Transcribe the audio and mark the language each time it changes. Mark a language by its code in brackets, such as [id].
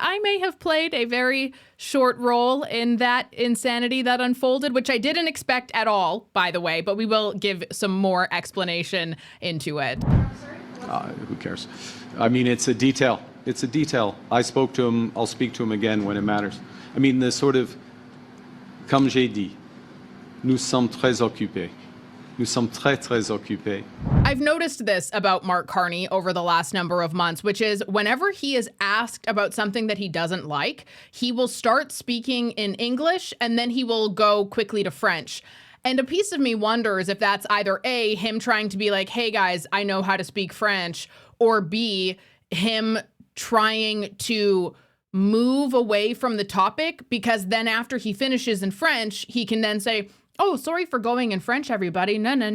[en] I may have played a very short role in that insanity that unfolded, which I didn't expect at all, by the way, but we will give some more explanation into it. Who cares? I mean, it's a detail. It's a detail. I spoke to him. I'll speak to him again when it matters. I mean, the sort of, [fr] comme j'ai dit, nous sommes très occupés. Nous sommes très, très occupés. [en] I've noticed this about Mark Carney over the last number of months, which is whenever he is asked about something that he doesn't like, he will start speaking in English and then he will go quickly to French. And a piece of me wonders if that's either A, him trying to be like, hey guys, I know how to speak French, or B, him trying to move away from the topic, because then after he finishes in French, he can then say, oh, sorry for going in French, everybody. No.